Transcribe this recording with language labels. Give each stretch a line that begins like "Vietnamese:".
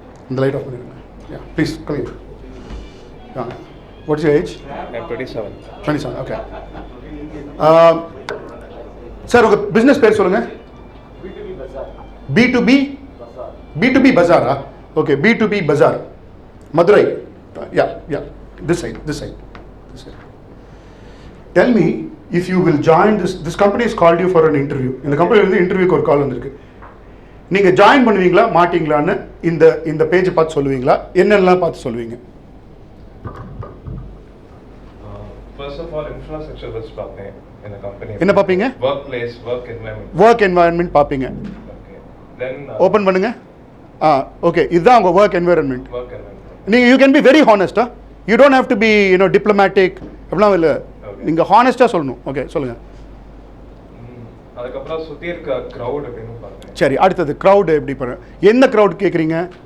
Tamil: இந்த light off பண்ணிடுங்க.
English: Yeah, please come here. Yeah. What is your age? I'm 27. 27, okay.
Tamil: Sir உங்கள் business பேர் சொல்லுங்கள். B2B பஜாரா? Okay, B2B Bazaar, Madurai.
English: Yeah, this side. Tell me, if you will join this company has called you for an interview.
Tamil: இந்த கம்பெனிலேருந்து இன்டர்வியூக்கு ஒரு கால் வந்திருக்கு. நீங்கள் join பண்ணுவீங்களா மாட்டிங்களான்னு இந்த பேஜை பார்த்து சொல்லுவீங்களா? என்னெல்லாம் பார்த்து சொல்லுவீங்க?
English: First of all, infrastructure was
Tamil: பார்ப்பேன்
English: in the company.
Tamil: என்ன பார்ப்பீங்க?
English: Workplace, work environment.
Tamil: Work environment பார்ப்பீங்க.
English: Okay. Then
Tamil: ஓப்பன் பண்ணுங்க. ஓகே, இதுதான் உங்கள் ஒர்க் என்வாயன்மெண்ட்.
English: work environment.
Tamil: நீங்கள்
English: You can be very ஹானஸ்டா. You don't have to be diplomatic
Tamil: அப்படிலாம் இல்லை. நீங்கள் ஹானஸ்ட்டாக சொல்லணும். ஓகே, சொல்லுங்கள். அதுக்கப்புறம் சுற்றி இருக்க க்ரௌட் அப்படின்னு பார்ப்பேன். சரி, அடுத்தது க்ரௌடு எப்படி பண்ண? என்ன க்ரௌட் கேட்குறீங்க?